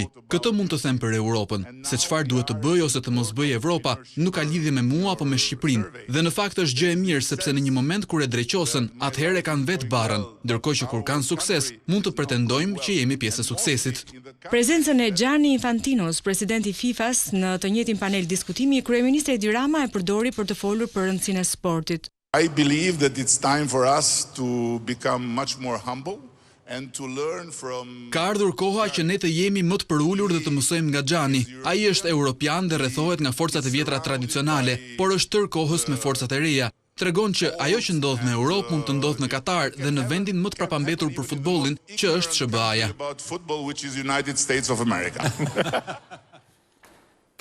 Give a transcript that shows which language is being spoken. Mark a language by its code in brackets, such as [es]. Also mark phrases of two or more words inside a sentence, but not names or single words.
[sq] Këtë mund të them për Europën, se çfarë duhet të bëjë ose të mos bëjë Evropa nuk ka lidhje me mua apo me Shqipërinë, dhe në fakt është gjë e mirë sepse në një moment kur e dreqosen, atëherë kanë barën, ndërkohë që kur kanë sukses, mund të pretendojmë që jemi pjesë e suksesit. Prezencën e Gianni Infantinos, presidenti FIFA-s, në të njëjtin panel diskutimi, kryeministri Edi Rama e përdori për të folur për rëndësinë e sportit. [en] I believe that it's time for us to become much more humble. [sq] Ka ardhur koha që ne të jemi më të përullur dhe të mësojmë nga Gianni. Ai është europian dhe rrethohet nga forcat e vjetra tradicionale, por është tër kohës me forcat e reja. Tregon që ajo që ndodh në Europë mund të ndodh në Katar dhe në vendin më të prapambetur për futbollin, që është SBA-ja.